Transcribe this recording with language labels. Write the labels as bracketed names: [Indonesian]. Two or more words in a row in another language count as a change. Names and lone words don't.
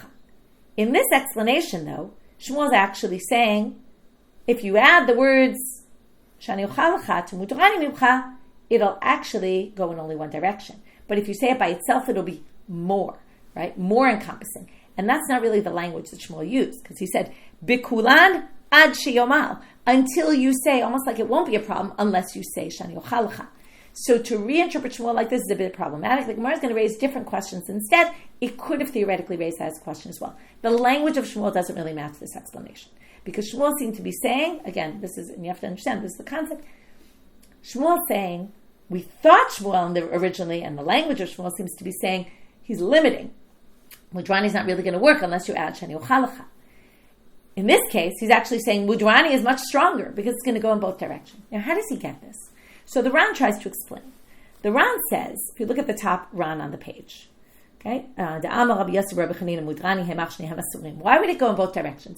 [English] In this explanation, though, Shmuel is actually saying, if you add the words [Hebrew] shani ochalcha [English] to [Hebrew] mudrani mimcha, [English] it'll actually go in only one direction. But if you say it by itself, it'll be more, right? More encompassing. And that's not really the language that Shmuel used, because he said, [Hebrew] bikulan ad sheyomal, [English] until you say, almost like it won't be a problem unless you say [Hebrew] shani ochalcha. [English] So to reinterpret Shmuel like this is a bit problematic. The Gemara is going to raise different questions instead. It could have theoretically raised that as a question as well. The language of Shmuel doesn't really match this explanation, because Shmuel seemed to be saying, again, this is, and you have to understand, this is the concept. Shmuel saying, we thought Shmuel originally, and the language of Shmuel seems to be saying, he's limiting. Mudrani is not really going to work unless you add [Hebrew] shani ochalacha. [English] In this case, he's actually saying mudrani is much stronger because it's going to go in both directions. Now, how does he get this? So the Ran tries to explain. The Ran says, if you look at the top Ran on the page, okay, why would it go in both directions?